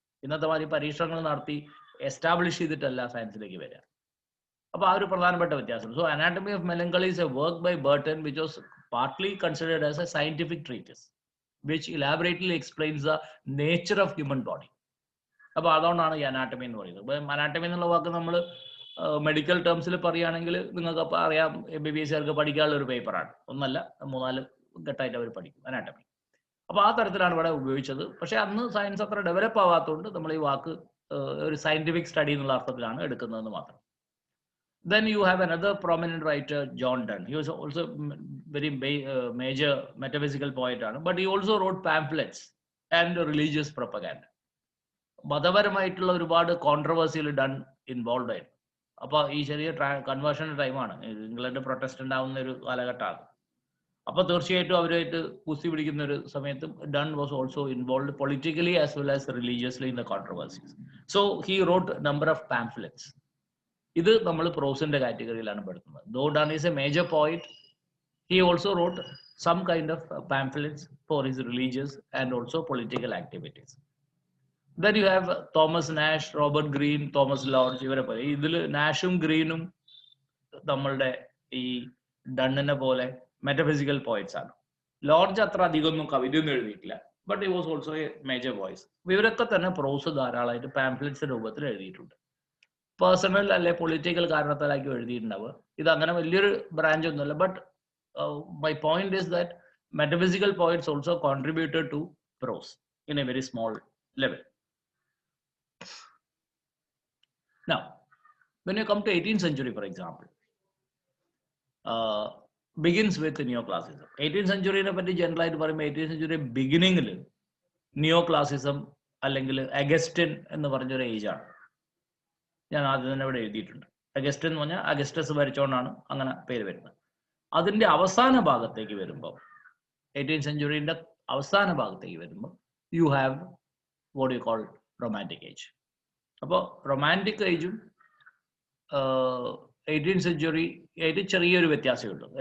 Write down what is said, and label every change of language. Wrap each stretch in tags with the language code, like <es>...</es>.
<ml>ഇന്നത്തെ മാതിരി പരീക്ഷണങ്ങൾ നടത്തി എസ്റ്റാബ്ലിഷ് ചെയ്തിട്ടല്ല സയൻസിലേക്ക് വരിക. അപ്പൊ ആ ഒരു പ്രധാനപ്പെട്ട വ്യത്യാസം. So anatomy of melancholy</ml> <en>is a work by Burton which was partly considered as a scientific treatise which elaborately explains the nature of human body.</en> <ml>അപ്പൊ അതുകൊണ്ടാണ് ഈ അനാട്ടമി എന്ന് പറയുന്നത്. അപ്പൊ അനാട്ടമി എന്നുള്ള വാക്ക് നമ്മൾ മെഡിക്കൽ ടേംസിൽ പറയുകയാണെങ്കിൽ നിങ്ങൾക്ക് അറിയാം, MBBS കാർക്ക് പഠിക്കാനുള്ള ഒരു പേപ്പറാണ്. ഒന്നല്ല 3-4 ഘട്ടമായിട്ട് അവർ പഠിക്കും അനാട്ടമി. അപ്പൊ ആ തരത്തിലാണ് ഇവിടെ ഉപയോഗിച്ചത്. പക്ഷെ അന്ന് സയൻസ് അത്ര ഡെവലപ്പ് ആവാത്തതുകൊണ്ട് നമ്മൾ ഈ വാക്ക് ഒരു സയന്റിഫിക് സ്റ്റഡി എന്നുള്ള അർത്ഥത്തിലാണ് എടുക്കുന്നതെന്ന് മാത്രം.</ml> <en>Then you have another prominent writer, John Donne. He was also very major metaphysical poet, but he also wrote pamphlets and religious propaganda.</en> <ml>മതപരമായിട്ടുള്ള ഒരുപാട് കോൺട്രവേഴ്സിയിൽ ഡൺ ഇൻവോൾവ് ആയിരുന്നു. അപ്പൊ ഈ ചെറിയ കൺവേർഷന്റെ ടൈമാണ്, ഇംഗ്ലണ്ട് പ്രൊട്ടസ്റ്റന്റ് ആവുന്ന ഒരു കാലഘട്ടമാണ്. അപ്പൊ തീർച്ചയായിട്ടും അവരുമായിട്ട് കുസ്തി പിടിക്കുന്ന ഒരു സമയത്ത്</ml> <en>Donne was also involve politically as well as religiously in the controversies. So he wrote number of pamphlets.</en> <ml>ഇത് നമ്മൾ പ്രോസിന്റെ കാറ്റഗറിയിലാണ് പെടുത്തുന്നത്.</ml> <en>Though Donne is a major poet, he also wrote some kind of pamphlets for his religious and also political activities. Then you have Thomas Nash, Robert Greene, Thomas Lodge.</en> <ml>ഇവരെ പോലെ ഇതിൽ നാഷും ഗ്രീനും നമ്മളുടെ ഈ ഡണ്ണിനെ പോലെ മെറ്റഫിസിക്കൽ പോയിറ്റ്സ് ആണ്. ലോഡ്ജ് അത്ര അധികമൊന്നും കവിതയൊന്നും എഴുതിയിട്ടില്ല,</ml> <en>But he was also a major voice.</en> <ml>ഇവരൊക്കെ തന്നെ പ്രോസ് ധാരാളമായിട്ട് പാംഫ്ലെറ്റ്സ് രൂപത്തിൽ എഴുതിയിട്ടുണ്ട്. പേഴ്സണൽ അല്ലെ പൊളിറ്റിക്കൽ കാരണത്താലാക്കി എഴുതിയിട്ടുണ്ടാവുക. ഇത് അങ്ങനെ വലിയൊരു ബ്രാഞ്ച് ഒന്നുമല്ല.</ml> <en>But my point is that metaphysical poets also contributed to prose in a very small level. Now, when you come to 18th century, for example, begins with neoclassicism.</en> <ml>18th century ne patti general aayittu parayumbol 18th century beginning il neoclassicism അല്ലെങ്കിൽ Augustine എന്ന് പറഞ്ഞൊരു age ആണ്. ഞാൻ ആദ്യം തന്നെ ഇവിടെ എഴുതിയിട്ടുണ്ട്. Augustine എന്ന് പറഞ്ഞാൽ അഗസ്റ്റസ് ഭരിച്ചുകൊണ്ടാണ് അങ്ങനെ പേര് വരുന്നത്. അതിന്റെ അവസാന ഭാഗത്തേക്ക് വരുമ്പോൾ, 18th സെഞ്ചുറിന്റെ അവസാന ഭാഗത്തേക്ക് വരുമ്പോൾ</ml> <en>You have what you call romantic age.</en> <ml>അപ്പോൾ റൊമാൻറ്റിക് ഏജും 18th സെഞ്ചുറി ആയിട്ട് ചെറിയൊരു വ്യത്യാസമേ ഉള്ളൂ.</ml>